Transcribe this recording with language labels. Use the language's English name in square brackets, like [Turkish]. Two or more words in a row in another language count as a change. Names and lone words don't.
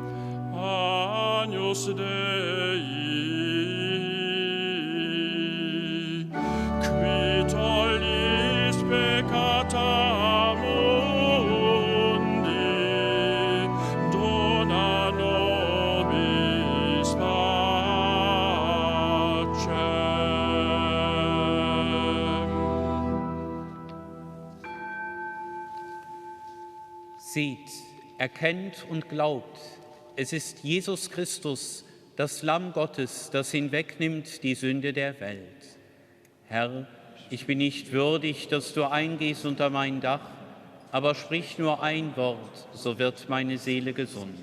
[Latin] Agnus Dei, qui tollis peccata mundi, dona nobis pacem. [German] Seht, erkennt und glaubt, es ist Jesus Christus, das Lamm Gottes, das hinwegnimmt die Sünde der Welt. Herr, ich bin nicht würdig, dass du eingehst unter mein Dach, aber sprich nur ein Wort, so wird meine Seele gesund.